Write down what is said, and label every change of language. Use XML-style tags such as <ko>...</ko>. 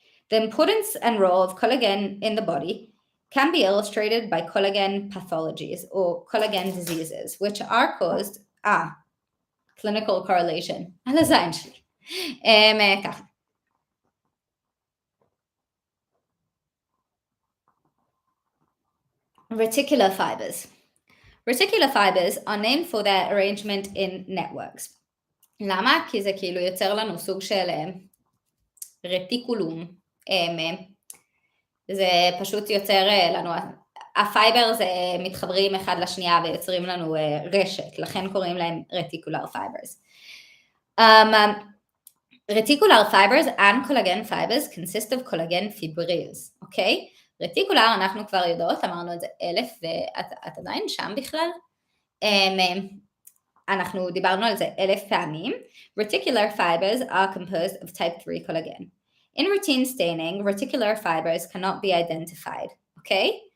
<en>The importance and role of collagen in the body can be illustrated by collagen pathologies or collagen diseases, which are caused, clinical correlation.</en> <he>על הזין שלי. ככה.</he> <en>Reticular fibers. Reticular fibers are named for their arrangement in networks.</en> <he>למה? כי זה כאילו יוצר לנו סוג של רטיקולום. זה פשוט יוצר לנו, הפייבר זה מתחברים אחד לשנייה ויוצרים לנו רשת, לכן קוראים להם reticular fibers.</he> <en>Reticular fibers and collagen fibers consist of collagen fibrils, אוקיי?</en> <he>רטיקולר אנחנו כבר יודעות, אמרנו את זה 1000 ואת עדיין שם בכלל. אנחנו דיברנו על זה 1000 פעמים.</he> <en>Reticular fibers are composed of type 3 collagen. In routine staining, reticular fibers cannot be identified, okay?</en>